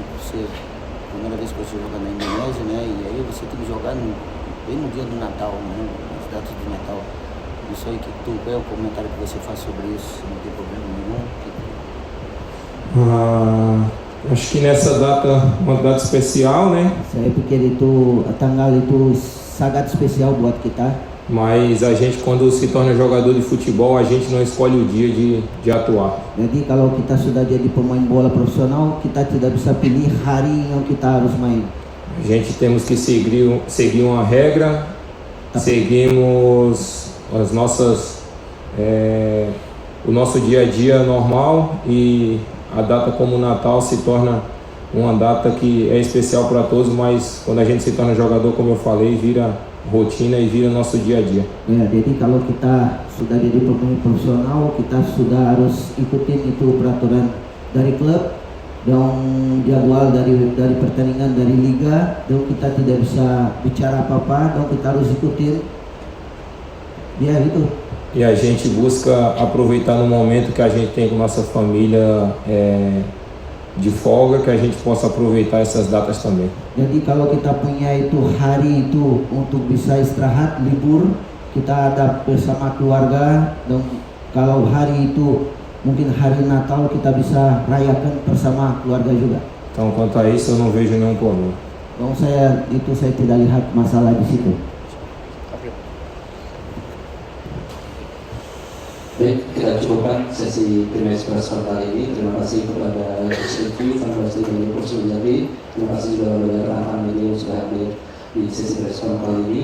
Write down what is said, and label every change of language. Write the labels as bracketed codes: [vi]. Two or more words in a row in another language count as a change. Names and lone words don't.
[pt] primeira vez que você joga na Indonésia, né? E aí você tem que jogar bem no dia do Natal, né? Nas datas do Natal. Isso aí que tu, qual é o comentário que você faz sobre isso? Não tem problema nenhum? Acho que nessa data, uma data especial, né? [id] Saya pikir itu tanggal itu sangat spesial buat kita. [pt] Mas a gente, quando se torna jogador de futebol, a gente não escolhe o dia de atuar. [id] Jadi kalau kita sudah jadi pemain bola profesional, kita tidak bisa pilih hari yang kita harus main. [pt] A gente temos que seguir uma regra, seguimos as nossas, o nosso dia a dia normal, e a data como o Natal se torna uma data que é especial para todos, mas quando a gente se torna jogador, como eu falei, vira rotina e vira nosso dia a dia. [id] Ya, jadi kalau kita sudah jadi pemain profesional, kita sudah harus ikutin itu peraturan dari klub dan jadwal dari pertandingan dari liga, dan kita tidak bisa bicara apa-apa, dan kita harus ikutin. Ya itu. [pt] E a gente busca aproveitar no momento que a gente tem com nossa família de folga, que a gente possa aproveitar essas datas também. [id] Jadi kalau kita punya itu hari itu untuk bisa istirahat, libur, kita ada bersama keluarga, dan kalau hari itu mungkin hari Natal kita bisa rayakan bersama keluarga juga. [pt] Então, quanto a isso, eu não vejo nenhum problema. [id] Donc saya tidak lihat masalah di situ. Baik, kita cukupkan sesi Prima Express kali ini. Terima kasih kepada Coach Riki, Federasi dari Persib Jambi. Terima kasih juga kepada rekan media yang sudah hadir di sesi respon kali ini.